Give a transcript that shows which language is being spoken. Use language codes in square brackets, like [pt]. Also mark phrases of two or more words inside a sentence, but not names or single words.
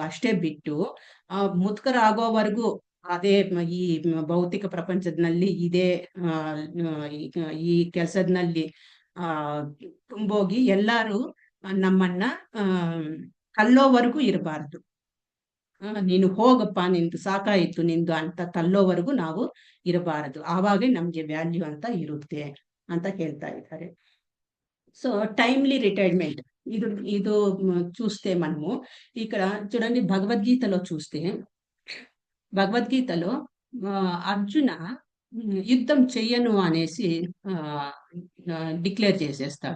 [kn] ಅಷ್ಟೇ ಬಿಟ್ಟು ಮುತ್ಕರಾಗೋವರೆಗೂ ಅದೇ ಈ ಭೌತಿಕ ಪ್ರಪಂಚದಲ್ಲಿ ಇದೇ ಈ ಕೆಲಸದಲ್ಲಿ ತುಂಬೋಗಿ ಎಲ್ಲಾರು ನಮ್ಮನ್ನ ತಲ್ಲೋವರೆಗೂ ಇರಬಾರ್ದು. ನೀನು ಹೋಗಪ್ಪ, ನಿಂದು ಸಾಕಾಯಿತು ನಿಂದು ಅಂತ ತಲ್ಲೋವರೆಗೂ ನಾವು ಇರಬಾರದು. ಆವಾಗೇ ನಮ್ಗೆ ವ್ಯಾಲ್ಯೂ ಅಂತ ಇರುತ್ತೆ ಅಂತ ಹೇಳ್ತಾ ಇದ್ದಾರೆ. [en] So timely retirement [te] ఇది చూస్తే మనము ఇక్కడ చూడండి, భగవద్గీతలో చూస్తే, భగవద్గీతలో అర్జున యుద్ధం చెయ్యను అనేసి డిక్లేర్ చేసేస్తాడు.